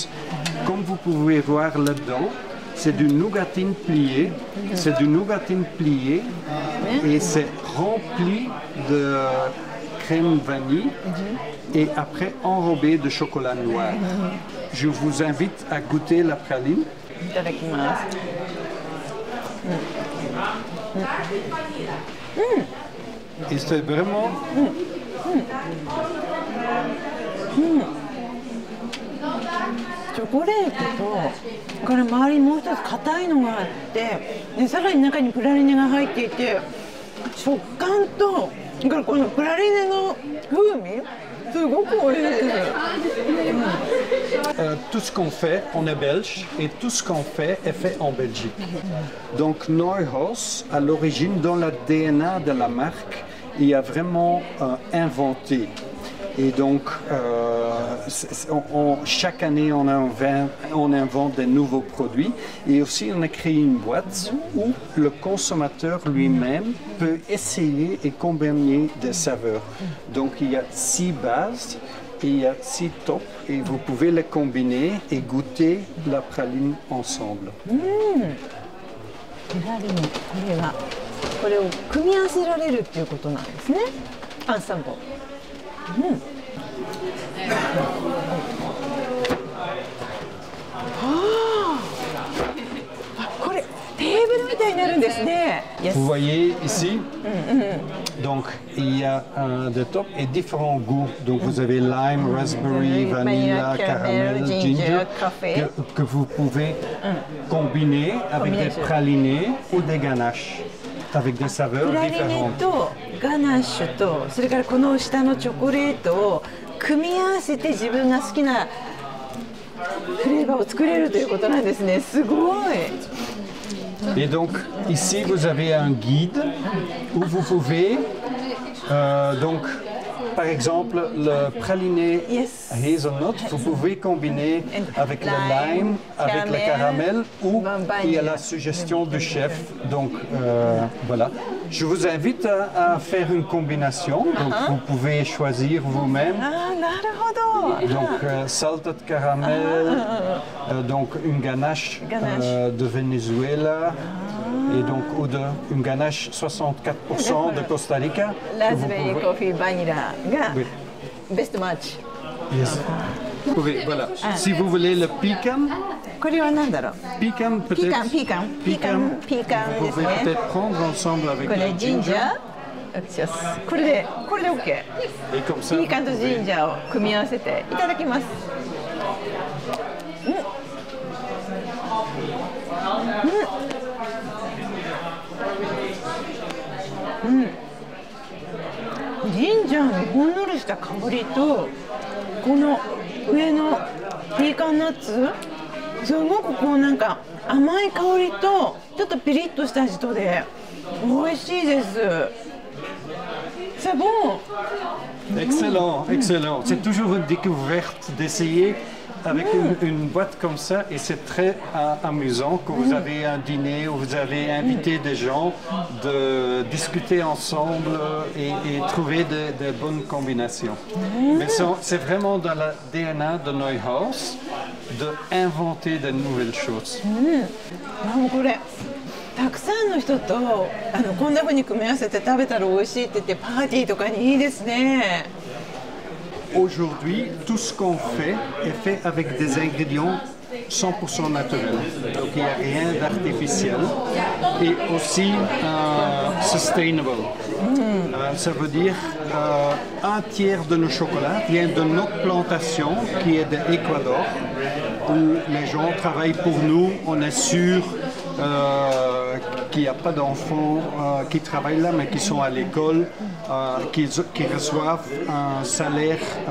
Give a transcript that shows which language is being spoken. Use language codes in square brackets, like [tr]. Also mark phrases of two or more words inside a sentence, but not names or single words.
[fr] Comme vous pouvez voir là-dedans, c'est du nougatine plié. C'est du nougatine plié et c'est rempli de crème vanille et après enrobé de chocolat noir. Je vous invite à goûter la praline. [ja] いただきます。 [fr] Et c'est vraiment... [ja] チョコレートとこれ周りにもう一つ硬いのがあってでさらに中にプラリネが入っていて食感とそれからこのプラリネの風味すごく美味しいです。 [fr] Tout ce qu'on fait, on est belge et tout ce qu'on fait est fait en Belgique. Donc Neuhaus, à l'origine, dans la DNA de la marque, il a vraiment inventé. Et donc, chaque année, on invente des nouveaux produits. Et aussi, on a créé une boîte où le consommateur lui-même peut essayer et combiner des saveurs. Donc, il y a 6 bases et il y a 6 tops. Et vous pouvez les combiner et goûter la praline ensemble. [ja] プラリネこれを組み合わせられるっていうことなんですね。アンサンボ。これテーブルみたいになるんですね。 [fr] Vous voyez ici, donc il y a des tops et différents goûts. Donc vous avez [en] lime, raspberry, vanilla, caramel, ginger, [fr] que vous pouvez combiner avec des pralinés ou des ganaches avec des saveurs プラリネ différentes. [ja] とガナッシュとそれからこの下のチョコレートを組み合わせて自分が好きなフレーバーを作れるということなんですね。すごい。 [fr] Et donc ici vous avez un guide où vous pouvez donc par exemple le praliné Yes. hazelnut, vous pouvez combiner avec le lime, avec le caramel ou il y a la suggestion du chef. Donc voilà. Je vous invite à faire une combination. Donc vous pouvez choisir vous-même. [ja] あー、なるほど。 [fr] Donc [en] salted caramel, [fr] donc une ganache, de Venezuela et donc ou une ganache 64% de Costa Rica. [ja] ラズベリーコーヒーバニラがベストマッチ。 [fr] Yes. Vous pouvez, voilà. Si vous voulez le pecan, [ja] これは何だろう。 [fr] pecan [ja] ピーカン [fr] peut-être, [ja] ピーカンピーカンピーカン [fr] vous [ja] です [fr] pouvez [ja] ね。 [fr] peut-être prendre ensemble avec [ja] これ [fr] le [ja] ジンジャ [fr] ginger [ja] ー。これで OK。 [fr] et comme ça. [ja] ピーカンとジンジャーを組み合わせていただきます。ジンジャーのほんのりした香りとこの上のピーカンナッツすごくこうなんか甘い香りとちょっとピリッとした味とで美味しいです。 [fr] C'est bon. Excellent, excellent. C'est toujours une découverte d'essayer avec une boîte comme ça et c'est très amusant quand vous avez un dîner ou vous avez invité des gens de discuter ensemble et trouver des bonnes combinations. Mais c'est vraiment dans la DNA de Neuhaus d'inventer de nouvelles choses. [ja] これたくさんの人とこんな風に組み合わせて食べたら美味しいって言ってパーティーとかにいいですね。 [fr] Aujourd'hui, tout ce qu'on fait est fait avec des ingrédients 100% naturels. Donc il n'y a rien d'artificiel et aussi sustainable. ça veut dire un tiers de nos chocolats vient de notre plantation qui est d'Équateur, où les gens travaillent pour nous, on est sûr qu'il n'y a pas d'enfants qui travaillent là, mais qui sont à l'école, qui reçoivent un salaire